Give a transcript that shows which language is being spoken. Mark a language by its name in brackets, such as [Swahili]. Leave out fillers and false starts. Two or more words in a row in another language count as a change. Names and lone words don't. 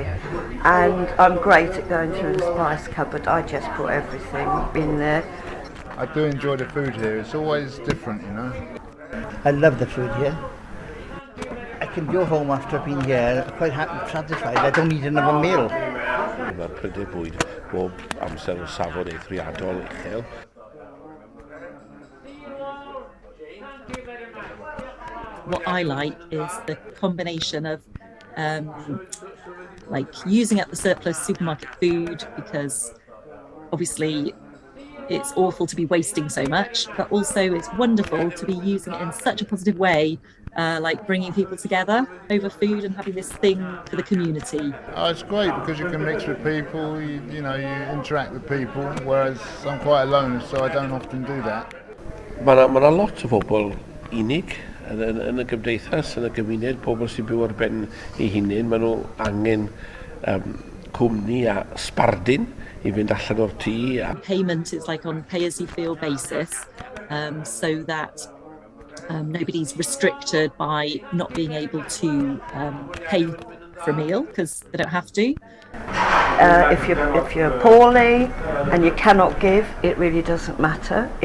[English] And I'm great at going through the spice cupboard. I just put everything in there. I do enjoy the food here. It's always different, I love the food here. I can go home after being here quite happy, satisfied. I don't need another meal. [Welsh] Mae'r prydau bwyd bob amser o safon eithriadol uchel. [English] What I like is the combination of using up the surplus supermarket food, because obviously it's awful to be wasting so much, but also it's wonderful to be using it in such a positive way, like bringing people together over food and having this thing for the community. It's great because you can mix with people, you interact with people, whereas I'm quite alone, so I don't often do that. [Welsh] Mae 'na lot o bobl unig yn y gymdeithas, yn y gymuned, pobl sy'n byw ar ben eu hunain. Maen nhw angen cwmni a sbardun i fynd allan o'r tŷ. [English] Payment is like on pay-as-you-feel basis, so that nobody's restricted by not being able to pay for a meal because they don't have to. If you're poorly and you cannot give, it really doesn't matter.